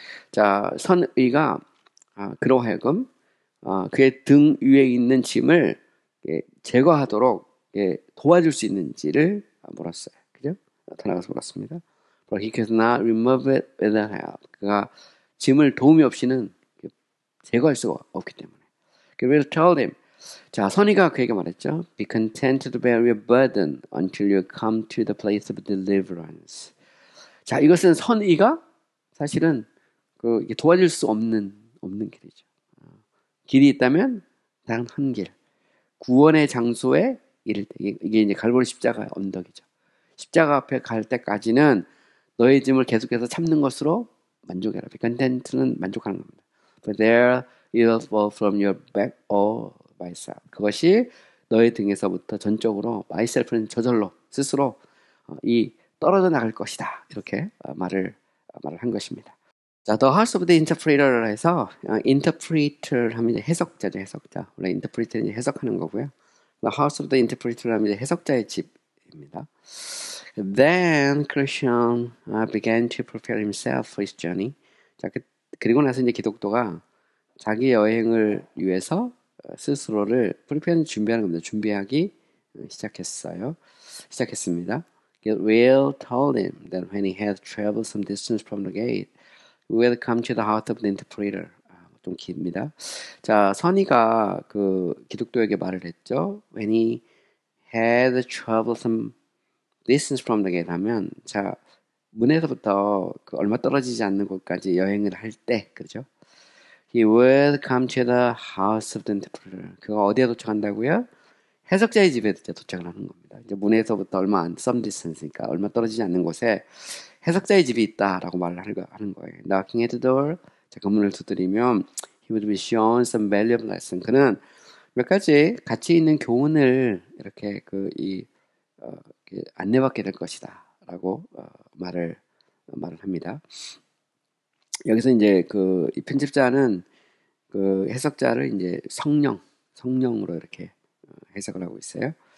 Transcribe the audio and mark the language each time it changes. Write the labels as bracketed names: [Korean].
[Korean] 자, 선의가 그로 하여금 그의 등 위에 있는 짐을 제거하도록 도와줄 수 있는지를 물었어요. 그죠? 나타나가서 물었습니다. [English] But he could not remove it without help. [Korean] 그가 짐을 도움이 없이는 제거할 수가 없기 때문에. [English] Will told him. [Korean] 자, 선의가 그에게 말했죠. [English] Be content to bear your burden until you come to the place of deliverance. [Korean] 자, 이것은 선의가 사실은 도와줄 수 없는 길이죠. 길이 있다면 단 한 길. 구원의 장소에 이를 때 이게 이제 갈보리 십자가 언덕이죠. 십자가 앞에 갈 때까지는 너의 짐을 계속해서 참는 것으로 만족해라. [English] Be content [Korean] 는 만족하는 겁니다. [English] But there it will fall from your back all by itself. [Korean] 그것이 너의 등에서부터 전적으로 myself는 저절로 스스로 이 떨어져 나갈 것이다. 이렇게 말을 한 것입니다. 자, The House of the Interpreter를 해서 interpreter 하면 이제 해석자죠, 해석자. 원래 interpreter는 이제 해석하는 거고요. The House of the Interpreter 하면 이제 해석자의 집입니다. [English] Then Christian began to prepare himself for his journey. [Korean] 자, 그리고 나서 이제 기독교가 자기 여행을 위해서 스스로를 prepare 준비하는 겁니다. 준비하기 시작했습니다. [English] Gabriel told him that when he had traveled some distance from the gate, he would come to the house of the interpreter. [Korean] 좀 깁니다. 자, 선의가 그 기독도에게 말을 했죠. [English] When he had traveled some distance from the gate [Korean] 하면, 자, 문에서부터 그 얼마 떨어지지 않는 곳까지 여행을 할 때, 그죠? [English] He would come to the house of the interpreter. [Korean] 그가 어디에 도착한다고요? 해석자의 집에 이제 도착을 하는 겁니다. 이제 문에서부터 얼마 안, some distance니까 얼마 떨어지지 않는 곳에 해석자의 집이 있다라고 말을 하는 거예요. [English] Knocking at the door. [Korean] 자, 그 문을 두드리면 [English] he would be shown some valuable lesson. [Korean] 그는 몇 가지 가치 있는 교훈을 이렇게 이렇게 안내받게 될 것이다라고 말을 합니다. 여기서 이제 이 편집자는 그 해석자를 이제 성령으로 이렇게 해석을 하고 있어요.